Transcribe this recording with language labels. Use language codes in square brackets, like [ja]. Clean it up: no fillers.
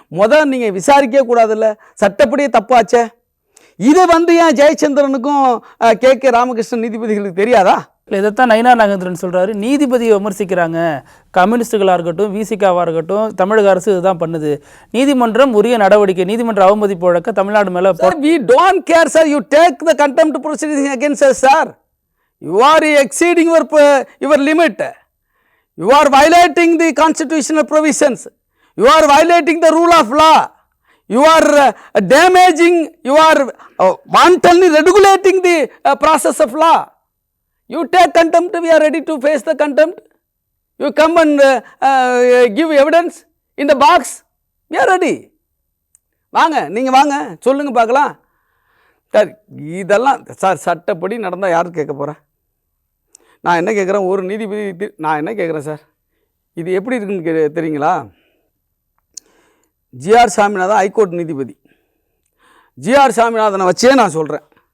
[ta] முதல் நீங்கள் விசாரிக்க கூடாதுல்ல, சட்டப்படியே தப்பாச்சே. இதை வந்து ஏன் ஜெயச்சந்திரனுக்கும் கே ராமகிருஷ்ணன் நீதிபதிகளுக்கு தெரியாதா? இல்லை, இதைத்தான் நயினா நாகேந்திரன் சொல்கிறாரு. நீதிபதியை விமர்சிக்கிறாங்க, கம்யூனிஸ்டுகளாக இருக்கட்டும், விசிகாவாக இருக்கட்டும், தமிழக அரசு இதுதான் பண்ணுது. நீதிமன்றம் உரிய நடவடிக்கை, நீதிமன்ற அவமதிப்பு வழக்க தமிழ்நாடு மேலே. [en] We don't care sir, you take the contempt proceedings against us sir. You are exceeding your limit. You are violating the constitutional provisions. You are violating the rule of law. You are damaging, you are wantonly regulating the process of law. You take contempt, we are ready to face the contempt. You come and give evidence in the box, we are ready. [ta] வாங்க, நீங்கள் வாங்க, சொல்லுங்க பார்க்கலாம். Sir இதெல்லாம் sir சட்டப்படி நடந்தால் யார் கேட்க போகிறா? நான் என்ன கேட்குறேன், ஒரு நீதிபதி நான் என்ன கேட்குறேன் சார், இது எப்படி இருக்குன்னு தெரியுங்களா? ஜிஆர் சாமிநாதன் ஹைகோர்ட் நீதிபதி. ஜிஆர் சாமிநாதனை வச்சே நான் சொல்கிறேன்.